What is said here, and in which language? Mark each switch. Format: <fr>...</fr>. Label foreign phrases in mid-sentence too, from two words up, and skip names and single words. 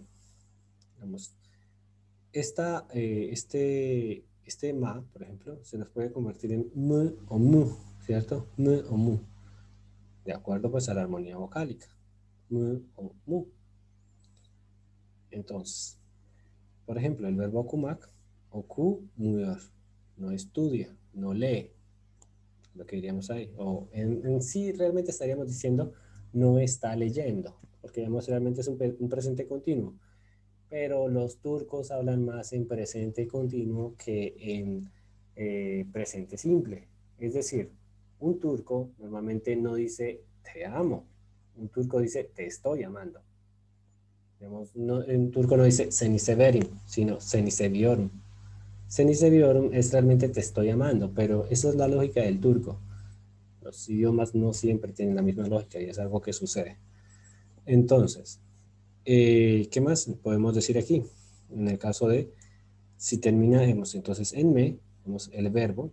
<es>Digamos, este ma, por ejemplo, se nos puede convertir en m o mu, ¿cierto? M o mu, de acuerdo pues a la armonía vocálica. M o mu. Entonces, por ejemplo, el verbo</es> <tr>okumak, okumuyor,</tr> <es>no estudia, no lee, lo que diríamos ahí. O en sí realmente estaríamos diciendo no está leyendo, porque digamos realmente es un presente continuo. Pero los turcos hablan más en presente continuo que en presente simple. Es decir, un turco normalmente no dice te amo, un turco dice te estoy amando. Digamos, no, en turco no dice</es> <tr>seni severim,</tr> <es>sino</es> <tr>seni seviyorum. Seni seviyorum</tr> <es>es realmente te estoy amando, pero esa es la lógica del turco. Los idiomas no siempre tienen la misma lógica y es algo que sucede. Entonces, ¿qué más podemos decir aquí? En el caso de si terminamos entonces en me, tenemos el verbo.</es>